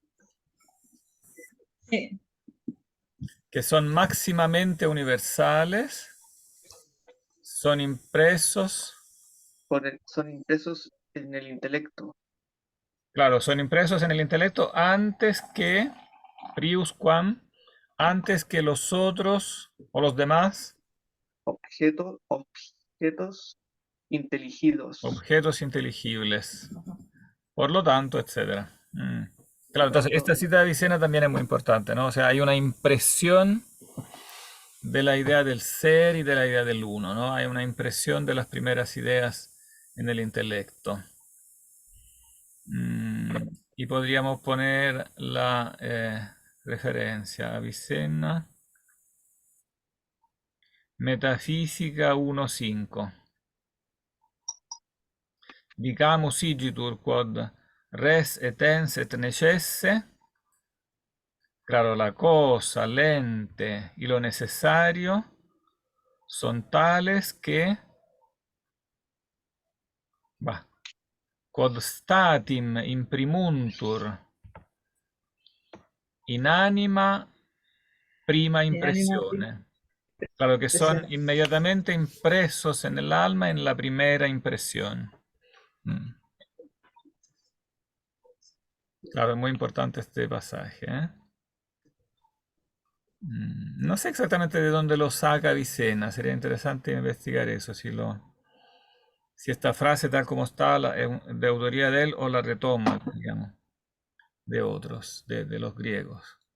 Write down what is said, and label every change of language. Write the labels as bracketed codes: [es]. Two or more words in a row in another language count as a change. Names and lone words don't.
[es] Sí. Que son máximamente universales, son impresos, son impresos en el intelecto, claro, son impresos en el intelecto antes que, [la] prius quam, [es] antes que los otros o los demás objetos inteligidos. objetos inteligibles. Por lo tanto, etcétera. Por Claro, lo entonces tanto, esta cita de Avicena también es muy importante, ¿no? O sea, hay una impresión de la idea del ser y de la idea del uno, ¿no? Hay una impresión de las primeras ideas en el intelecto. Y podríamos poner la referencia Avicena, Metafísica 1.5. [la] Dicamus igitur quod res et ens et necesse. [es] Claro, la cosa, l'ente y lo necesario son tales que, va, [la] quod statim imprimuntur in anima prima [es] En ánimo de impresione. Claro, que son impresión. inmediatamente impresos en el alma en la primera impresión. Mm. Claro, es muy importante este pasaje, ¿eh? No sé exactamente de dónde lo saca Avicena, sería interesante investigar eso, si esta frase tal como está es de autoría de él o la retoma, digamos, de otros, de los griegos.